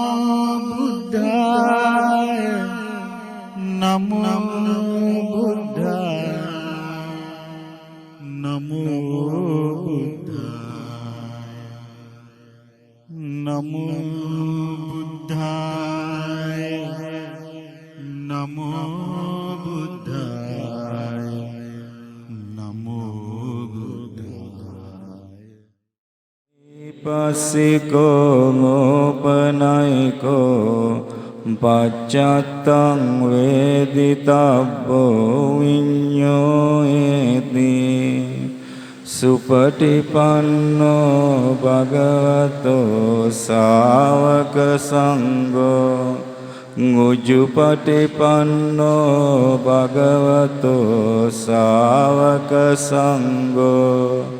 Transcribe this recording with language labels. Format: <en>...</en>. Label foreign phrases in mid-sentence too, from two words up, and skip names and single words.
<pi>බුද්ධාය නමෝ බුද්ධාය නමෝ බුද්ධාය නමෝ බුද්ධාය නමෝ බුද්ධාය නමෝ බුද්ධාය පස්සිකෝ මෝපනයිකෝ පච්චත්තං වේදිතබ්බෝ විඤ්ඤෝයති සුපටිපන්නෝ භගවතෝ ශාවක සංඝෝ උජුපටිපන්නෝ භගවතෝ ශාවක සංඝෝ</pi>